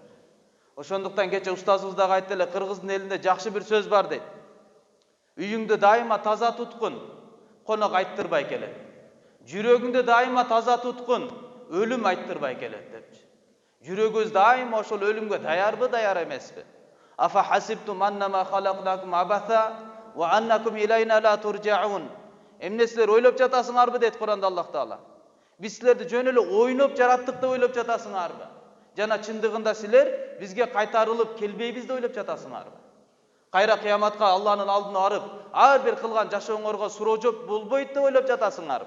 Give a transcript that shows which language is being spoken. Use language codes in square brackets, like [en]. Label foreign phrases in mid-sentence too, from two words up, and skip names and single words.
[ky] Ошондуктан кече устазыбыз дагы айтты эле, кыргыздын элинде жакшы бир сөз бар дейт. Үйүңдү дайыма таза туткун, конок айттырбай келет. Жүрөгүңдү дайыма таза туткун, өлүм айттырбай келет депчи. Жүрөгүбүз дайыма ошол өлүмгө даярбы, даяр эмеспи? [ar] أفحسبتم أنما خلقناكم عبثا وأنكم إلينا لا ترجعون. [ky] Эмне силер ойлоп жатасыңарбы дейт Куранда Аллах Таала. Биз силерди жөн эле ойноп жараттык деп ойлоп жатасыңарбы? Жана чындыгында силер бизге кайтарылып келбейбиз деп ойлоп жатасыңарбы? Кайра кыяматка Алланын алдына барып, ар бир кылган жашооңорго суроо жооп болбойт деп ойлоп жатасыңарбы?